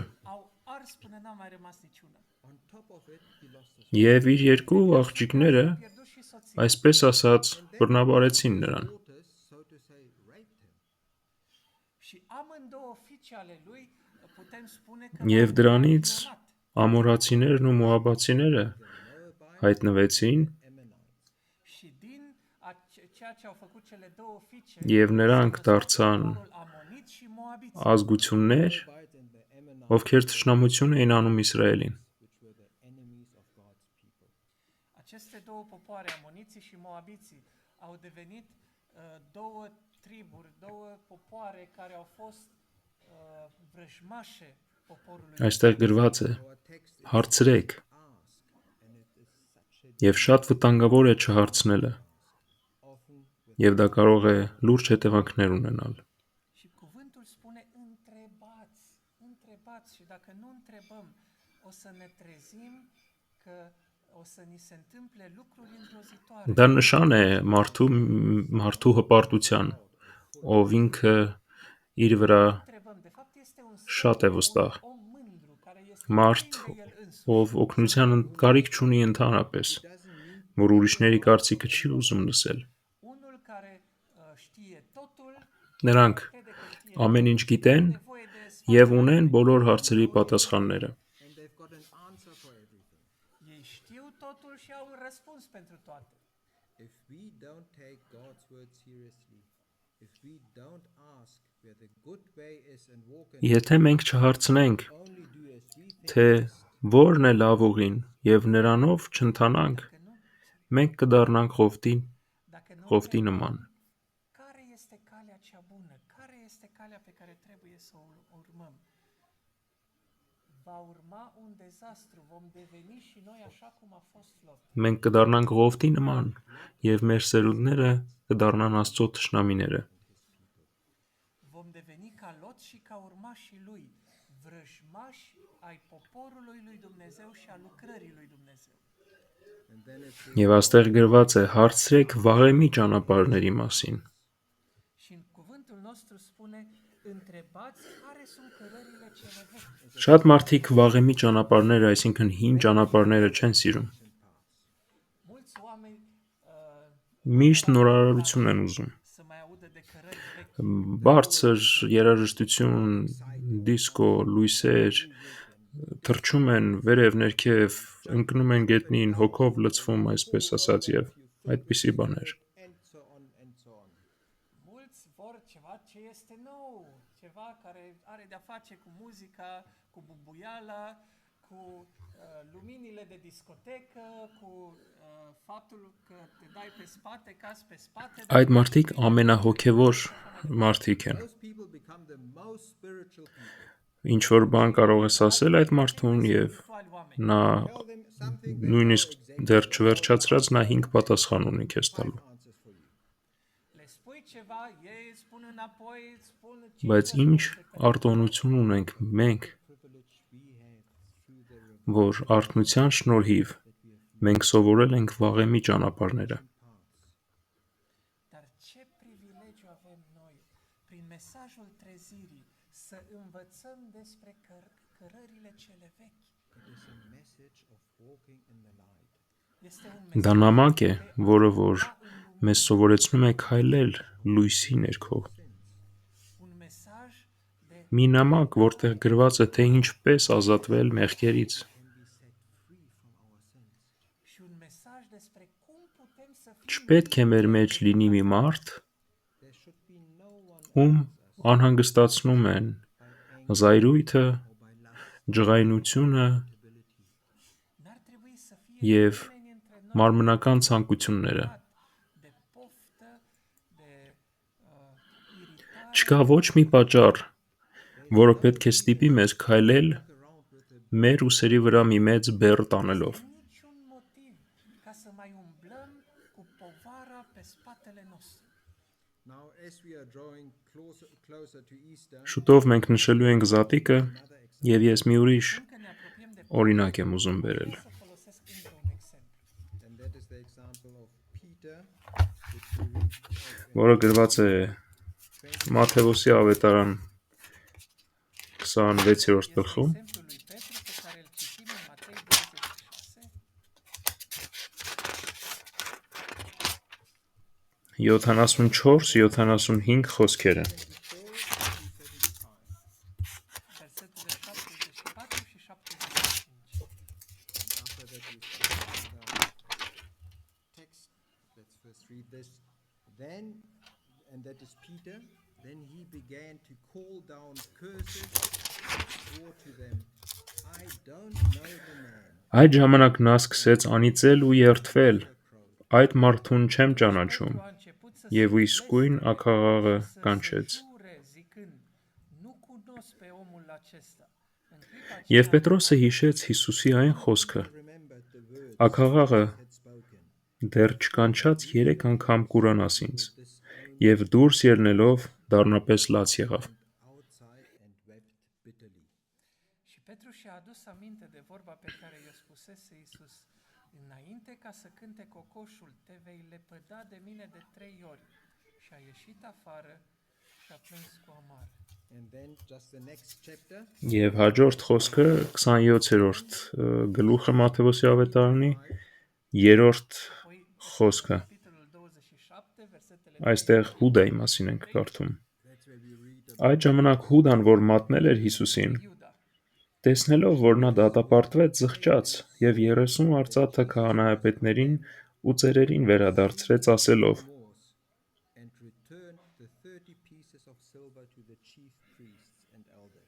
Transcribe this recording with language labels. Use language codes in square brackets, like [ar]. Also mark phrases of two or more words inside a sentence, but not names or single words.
[ro] au ars până n-a mai rămas niciuna. [en] On top of it, he lost his [hy] եւ իր երկու աղջիկները, [ro] A pierdut și soția. [hy] այսպես ասած, բռնաբարեցին նրան։ [en] daughters, so to say, raped him. [ro] Și amândouă fiice ale lui putem spune că [hy] Եվ [ro] l-au [hy] դրանից [ro] violat. [hy] ամորացիներն ու մոաբացիները հայտնվեցին [en] Ammonites. [ro] Și din ceea ce au făcut cele două fiice, [hy] եւ նրանք դարձան [ro] poporul amonit și moabit, [hy] ազգություններ, [en] Moabites and the Ammonites, [hy] ովքեր ճշնամություն էին անում Իսրայելին։ [en] which were the enemies of God's people. [ro] aceste două popoare, amoniții și moabiții, au devenit două triburi, două popoare care au fost vrăjmașe poporului. [hy] Այստեղ գրված է. [en] Our text is [hy] Հարցրեք, [en] ask, and it is such a [hy] եւ շատ վտանգավոր է չհարցնելը, [en] often with [hy] եւ դա կարող է լուրջ հետևանքներ ունենալ։ [ro] Și cuvântul spune întrebați, întrebați și dacă nu întrebăm, o să ne trezim că o să ni se întâmple lucruri îngrozitoare. [hy] Դա նշան է մարդու հպարտության, ով ինքը իր վրա [ro] Întrebăm, de fapt este un [hy] շատ է վստահ, [ro] om mândru care este [hy] մարդ, [ro] plin de el însuși. [hy] ով օգնության կարիք չունի întանրապես, որ ուրիշների կարծիքը չի ուզում լսել։ [ro] Unul care știe totul, [hy] Նրանք [ro] crede că știe [hy] ամեն ինչ գիտեն [ro] nevoie de [hy] եւ ունեն բոլոր հարցերի պատասխանները։ [en] and they've got an answer for everything. [ro] ei știu totul și au un răspuns pentru toate. [en] If we don't take God's word seriously, if we don't ask where the good way is and walk in [hy] Եթե մենք չհարցնենք, [en] only do as we think, [hy] թե որն է լավ ուղին եւ նրանով չընթանանք, [ro] Că nu, [hy] մենք կդառնանք [ro] dacă nu [hy] Ղովտի [ro] întrebăm, [hy] նման։ [ro] care este calea cea bună? Care este calea pe care trebuie să o urmăm? Va urma un dezastru, vom deveni și noi așa cum a fost Lot. [hy] Մենք կդառնանք Ղովտի նման եւ մեր սերունդները կդառնան Աստծո թշնամիները։ [ro] Vom deveni ca Lot și ca urmașii lui, vrăjmași ai poporului lui Dumnezeu și a lucrării lui Dumnezeu. [en] and then it says, [hy] Եվ աստեղ գրված է. Հարցրեք վաղեմի ճանապարհների մասին։ [ro] Și în cuvântul nostru spune, întrebați care sunt cărările cele vechi. [hy] Շատ մարդիկ վաղեմի ճանապարհները, այսինքն հին ճանապարհները չեն սիրում։ [ro] Mulți oameni [hy] Միշտ նորարարություն են ուզում։ [ro] să mai audă de cărări vechi. [hy] Բարձր երաժշտություն, դիսկո, լույսեր, թռչում են վերև ներքև, ընկնում են գետնին, հոգով լցվում, այսպես ասած, եւ այդպիսի բաներ։ [en] and so on and so on. [ro] Mulți vor ceva ce este nou, ceva care are de-a face cu muzica, cu bubuiala, cu luminile de discotecă, cu faptul că te dai pe spate, cazi pe spate. [hy] Այդ մարդիկ ամենահոգևոր մարդիկ են։ [en] Those people become the most spiritual people. [hy] Ինչ որ բան կարող ես ասել այդ մարդուն եւ նա [en] Tell them something, they [hy] նույնիսկ [en] know exactly [hy] դեռ չվերջացրած նա 5 պատասխան ունի քեզ տալու։ [en] answers for you. [ro] Le spui ceva, ei îți spun înapoi, îți spun [hy] Բայց ինչ արտոնություն ունենք մենք, [en] Privilege we have through the revelation [hy] որ արթնության շնորհիվ մենք սովորել ենք վաղեմի ճանապարհները։ [ro] Dar ce privilegiu avem noi, prin mesajul trezirii, să învățăm despre cărările cele vechi. [en] It is a message of walking in the light. [ro] Este un [hy] Դա [ro] mesaj [hy] նամակ է, որը որ մեզ սովորեցնում է քայլել լույսի ներքո։ [ro] un mesaj de [hy] Մի նամակ, որտեղ գրված է թե ինչպես ազատվել մեղքերից, [en] Can be set free from our sins. [ro] și un mesaj despre cum putem să fim [hy] չպետք է մեր մեջ լինի մի մարդ, [en] There should be no one [hy] ում անհանգստացնում են զայրույթը, [en] or by lust [hy] ջղայնությունը [ro] N-ar trebui să fie [hy] եւ [ro] nimeni între noi [hy] մարմնական ցանկությունները։ [ro] de poftă, de iritare, [hy] Չկա ոչ մի պատճառ, որը պետք է ստիպի մեզ քայլել [en] around with a [hy] մեր ուսերի վրա մի մեծ բեռ տանելով։ [ro] niciun motiv ca să mai umblăm cu povara pe spatele nostru. [en] Now, as we are drawing closer to Easter, [hy] Շուտով մենք նշելու ենք զատիկը եւ ես մի ուրիշ [ro] Încă ne apropiem de [hy] օրինակ եմ ուզում բերել։ [ro] să folosesc încă un exemplu. [en] and that is the example of Peter, which we read [hy] Որը գրված է Մատթեոսի ավետարան 26-րդ գլխում։ [ro] Exemplul lui Petru pe care îl citim în Matei 26, [hy] 74-75 խոսքերը։ [ro] versetele 74 și 75. [en] after that we start the text. Let's first read this. Then, and that is Peter, then he began to call down curses and swore to them, I don't know the man. [hy] Այդ ժամանակ նա սկսեց անիծել ու երդվել. Այդ մարդուն չեմ ճանաչում։ [ro] Petru a început să [hy] Եվ [ro] se [hy] իսկույն ակաղաղը կանչեց։ [ro] jure zicând, nu cunosc pe omul acesta. În clipa [hy] Եվ [ro] aceea, [hy] Պետրոսը հիշեց Հիսուսի այն խոսքը. [en] Remembered the words [hy] Ակաղաղը [en] had spoken. [hy] դեռ չկանչած 3 անգամ կուրանաս ինձ։ [en] This [hy] Եվ դուրս ելնելով դառնապես լաց եղավ։ [en] outside and wept bitterly. [ro] Și Petru și-a adus aminte de vorba pe care i-o spusese Iisus. Înainte ca să cânte cocoșul, te vei lepăda de mine de 3 ori. Și a ieșit afară și a plâns cu amar. [en] And then just the next chapter, [hy] Եվ հաջորդ խոսքը 27-րդ գլուխը Մատթեոսի ավետարանի 3-րդ [ro] Apoi, [hy] խոսքը։ [ro] capitolul 27, versetele [hy] Այստեղ Հուդայի մասին ենք կարդում։ [en] that's where we read [hy] Այդ ժամանակ Հուդան, որ մատնել էր Հիսուսին, [ro] Iuda. [hy] տեսնելով, որ նա դատապարտվեց, զղջաց եւ 30 արծաթը քահանայապետներին ու ծերերին վերադարձրեց, ասելով. [en] remorse and returned the 30 pieces of silver to the chief priests and elders.